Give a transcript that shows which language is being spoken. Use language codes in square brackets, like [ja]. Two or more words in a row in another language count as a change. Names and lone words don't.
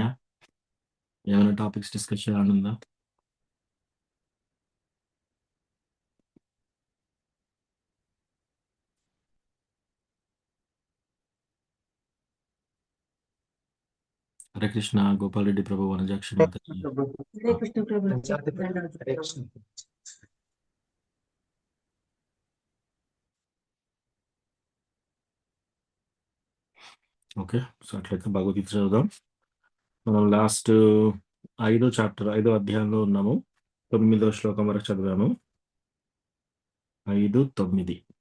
[te] ఏమైనా [en] topics discuss [te] చేయాలని ఉందా? హరే కృష్ణ గోపాల్ రెడ్డి ప్రభు, వనజాక్షి మాతాజీ. [hi] हरे कृष्ण प्रभु हरे कृष्ण। [en] okay, so [te] అట్లయితే భగవద్గీత చదువుదాం. మనం లాస్ట్ 5వ అధ్యాయంలో ఉన్నాము. 9వ శ్లోకం వరకు చదివాము. 5, 9.